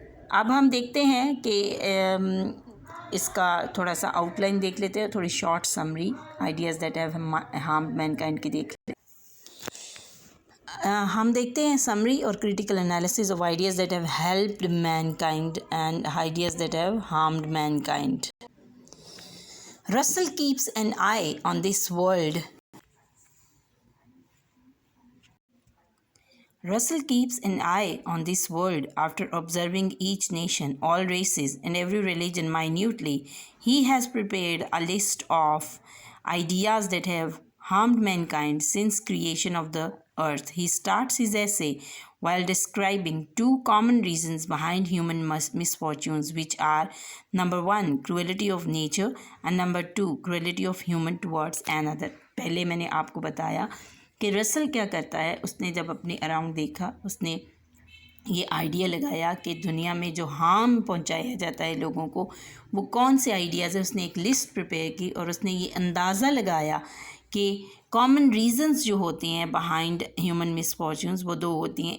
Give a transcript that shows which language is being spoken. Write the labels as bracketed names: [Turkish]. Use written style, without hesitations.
[Urdu] اب ہم دیکھتے ہیں کہ اس کا تھوڑا سا آؤٹ لائن دیکھ لیتے ہیں، تھوڑی short summary [English] ideas that have harmed mankind [Urdu] کی دیکھ لیتے ہیں. ہم دیکھتے ہیں [English] Summary اور critical analysis of ideas that have helped mankind and ideas that have harmed mankind. Russell keeps an eye on this world. Russell keeps an eye on this world after observing each nation, all races, and every religion minutely. He has prepared a list of ideas that have harmed mankind since creation of the earth. He starts his essay while describing two common reasons behind human misfortunes, which are number 1, cruelty of nature, and number 2, cruelty of human towards another. [Urdu] پہلے میں نے آپ کو بتایا کہ رسل کیا کرتا ہے. اس نے جب اپنے اراؤنڈ دیکھا، اس نے یہ آئیڈیا لگایا کہ دنیا میں جو ہارم پہنچایا جاتا ہے لوگوں کو وہ کون سے آئیڈیاز ہیں. اس نے ایک لسٹ پریپیئر کی اور اس نے یہ اندازہ لگایا کہ کامن ریزنز جو ہوتی ہیں [English] behind human misfortunes [Urdu] وہ 2 ہوتی ہیں.